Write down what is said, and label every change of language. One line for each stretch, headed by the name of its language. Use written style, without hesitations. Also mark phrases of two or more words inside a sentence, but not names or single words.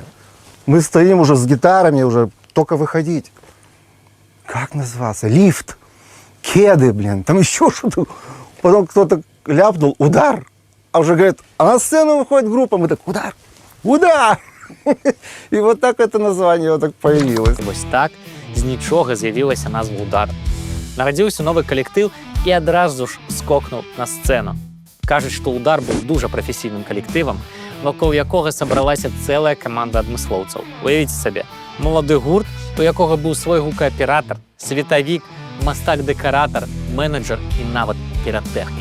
Russian: Мы стоим уже с гитарами, уже только выходить. Как назвался? Лифт. Кеды, блин. Там еще что-то. Потом кто-то ляпнул. Удар. А уже говорят, а на сцену выходит группа. Мы так, удар. Удар. И вот так это название вот так появилось.
Belarusian: Вось так з нічога з'явілася назва «Удар». Нарадзіўся новы калектыў і адразу ж скокнуў на сцэну. Кажуць, што «Удар» быў дужа прафесійным калектывам, вакол якога сабралася цэлая каманда адмыслоўцаў. Уявіце сабе, малады гурт, у якога быў свой гукааператар, светавік, мастак-дэкаратар, менеджер і нават піратэхнік.